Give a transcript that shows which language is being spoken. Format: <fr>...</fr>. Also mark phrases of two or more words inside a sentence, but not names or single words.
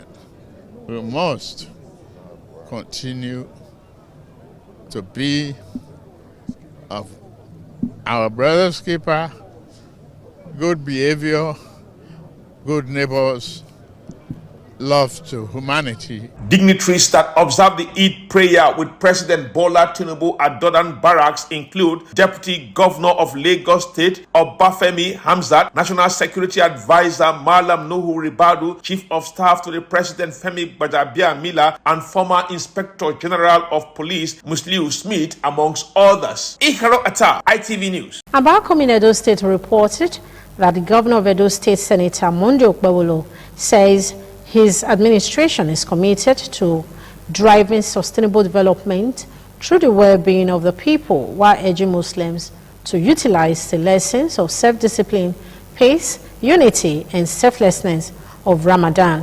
<en>We must continue to be of our brother's keeper, good behavior, good neighbors, love to humanity. Dignitaries that observed the Eid prayer with President Bola Tinubu at Dodan Barracks include Deputy Governor of Lagos State, Obafemi Hamzat, National Security Advisor Malam Nuhu Ribadu, Chief of Staff to the President Femi Gbajabiamila, and former Inspector General of Police Musliu Smith, amongst others. Ikaro Atta, ITV News. Abakom in Edo State reported that the Governor of Edo State, Senator Monday Okpebholo, says his administration is committed to driving sustainable development through the well-being of the people, while urging Muslims to utilize the lessons of self-discipline, peace, unity, and selflessness of Ramadan.</en>